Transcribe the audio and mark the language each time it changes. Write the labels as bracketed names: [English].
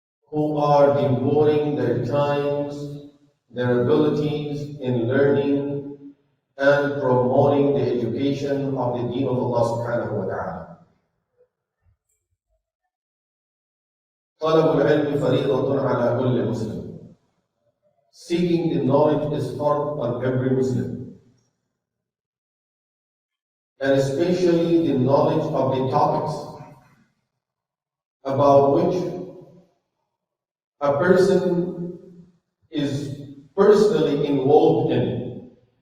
[English] who are devoting their times, their abilities in learning and promoting the education of the deen of Allah subhanahu wa ta'ala. [Arabic] طلب العلم فريضة على كل مسلم. [English] Seeking the knowledge is fard on every Muslim, and especially the knowledge of the topics about which a person is personally involved in.